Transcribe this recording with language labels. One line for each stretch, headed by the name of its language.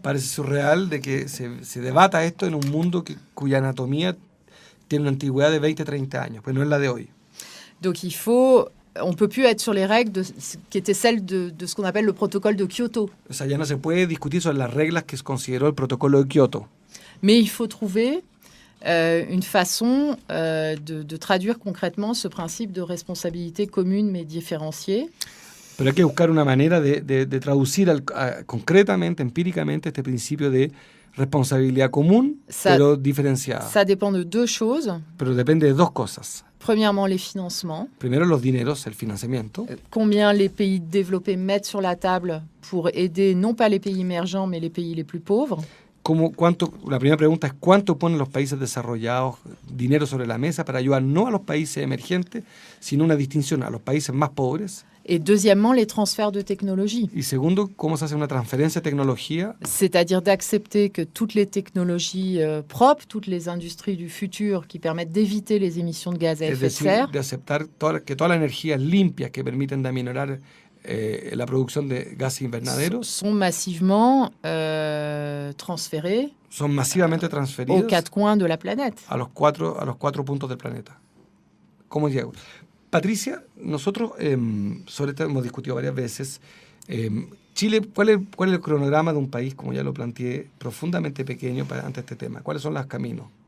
Spanish: Parece surreal de que se debata esto en un mundo cuya anatomía tiene una antigüedad de 20, 30 años, pues no es la de hoy.
French: Donc on peut plus être sur les règles qui étaient celles de ce qu'on appelle le protocole de Kyoto.
Spanish: O sea, ya no se puede discutir sobre las reglas que se consideró el protocolo de Kioto.
French: Mais il faut trouver une façon de traduire concrètement ce principe de responsabilité commune mais différenciée.
Spanish: Pero hay que buscar una manera de traducir concretamente, empíricamente, este principio de responsabilidad común, pero diferenciada.
French: Ça dépend de deux choses.
Spanish: Pero depende de dos cosas.
French: Premièrement, les financements.
Spanish: Primero, los dineros, el financiamiento.
French: Combien les pays développés mettent sur la table pour aider non pas les pays émergents, mais les pays les plus pauvres.
Spanish: La primera pregunta es ¿cuánto ponen los países desarrollados dinero sobre la mesa para ayudar no a los países emergentes, sino una distinción a los países más pobres?
French: Et deuxièmement, les transferts de technologie.
Spanish: Y segundo, ¿cómo se hace una transferencia de tecnología?
French: C'est-à-dire d'accepter que toutes les technologies propres, toutes les industries du futur qui permettent d'éviter les émissions de gaz à effet de serre.
Spanish: De aceptar que todas las energías limpias que permiten de aminorar la producción de gases invernaderos
French: sont massivement transférés
Spanish: son masivamente
French: aux
Spanish: transferidos
French: quatre coins de la planète.
Spanish: a los cuatro puntos del planeta. ¿Cómo llega? Patricia, nosotros sobre esto hemos discutido varias veces. Chile, ¿cuál es el cronograma de un país, como ya lo planteé, profundamente pequeño ante este tema? ¿Cuáles son los caminos?